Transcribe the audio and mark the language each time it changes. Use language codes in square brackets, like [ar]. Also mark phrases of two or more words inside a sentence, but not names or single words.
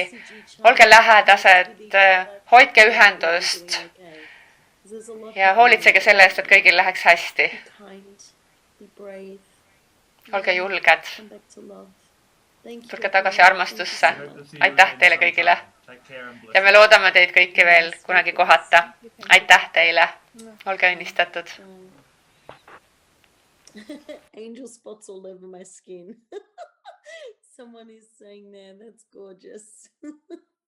[et] Olge lähedased, hoidke ühendust ja hoolitsege selle eest, et kõigil läheks hästi. Olge julged. Tulge tagasi armastusse. Aitäh teile kõigile. Ja me loodame teid kõiki veel kunagi kohata. Aitäh teile. Olge õnnistatud. [en] Angel spots all over my skin. Someone is saying there, that's gorgeous.